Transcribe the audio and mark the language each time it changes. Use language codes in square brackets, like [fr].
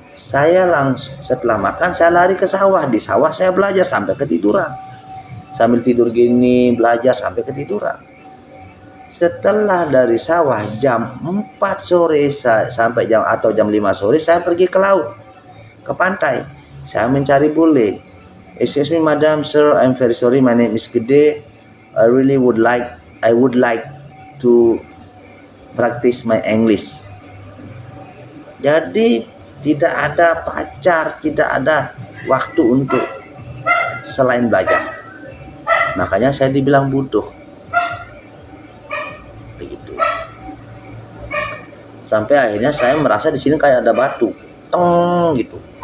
[id] saya langsung setelah makan saya lari ke sawah. Di sawah saya belajar sampai ketiduran. Sambil tidur gini belajar sampai ketiduran. Setelah dari sawah jam 4 sore sampai jam 5 sore saya pergi ke laut, ke pantai. Saya mencari bule. [en] Excuse me madam, sir, I'm very sorry, my name is Gede. I would like to practice my English. [id] Jadi tidak ada pacar, tidak ada waktu untuk selain belajar. Makanya saya dibilang bodoh. Begitu. Sampai akhirnya saya merasa di sini kayak ada batu, teng gitu.